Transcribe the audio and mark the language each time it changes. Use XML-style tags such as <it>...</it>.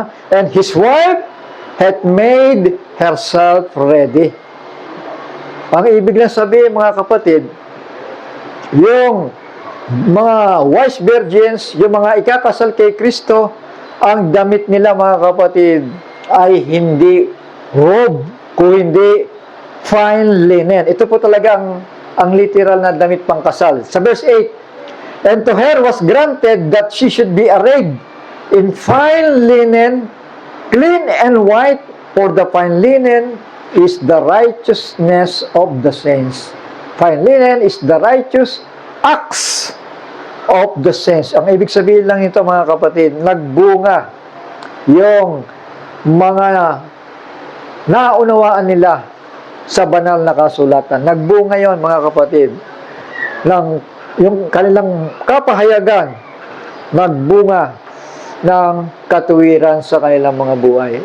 <en>And His wife hath made herself ready.</en> <tl>Ang ibig lang sabihin, mga kapatid, yung mga wise virgins, yung mga ikakasal kay Kristo, ang damit nila, mga kapatid, ay hindi robe, kung hindi fine linen. Ito po talaga ang literal na damit pangkasal. Sa verse 8,</tl> <en>And to her was granted that she should be arrayed in fine linen, clean and white, for the fine linen is the righteousness of the saints. Fine linen is the righteous acts of the saints.</en> <tl>Ang ibig sabihin lang ito, mga kapatid, nagbunga yung mga naunawaan nila sa banal na kasulatan. Nagbunga yon, mga kapatid, ng yung kanilang kapahayagan, nagbunga ng katuwiran sa kanilang mga buhay.</tl>